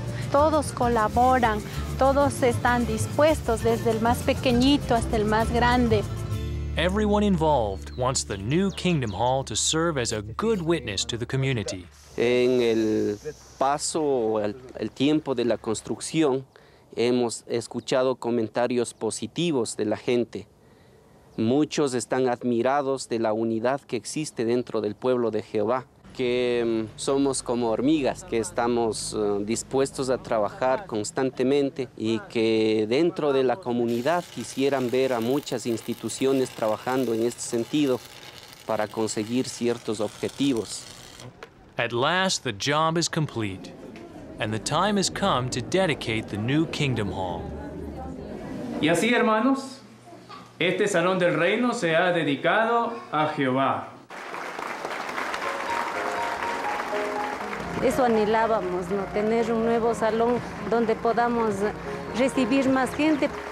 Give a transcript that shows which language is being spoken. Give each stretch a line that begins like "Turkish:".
Spanish: Todos colaboran, todos están dispuestos, desde el más pequeñito hasta el más grande.
English: Everyone involved wants the new Kingdom Hall to serve as a good witness to the community.
Spanish: En el paso, el tiempo de la construcción, hemos escuchado comentarios positivos de la gente. Muchos están admirados de la unidad que existe dentro del pueblo de Jehová, que somos como hormigas, que estamos dispuestos a trabajar constantemente y que dentro de la comunidad quisieran ver a muchas instituciones trabajando en este sentido para conseguir ciertos objetivos.
English: At last, the job is complete. And the time has come to dedicate the new Kingdom Hall.
Spanish: Y así, hermanos, este salón del reino se ha dedicado a Jehová. Eso anhelábamos, ¿no? Tener un nuevo salón donde podamos recibir más gente.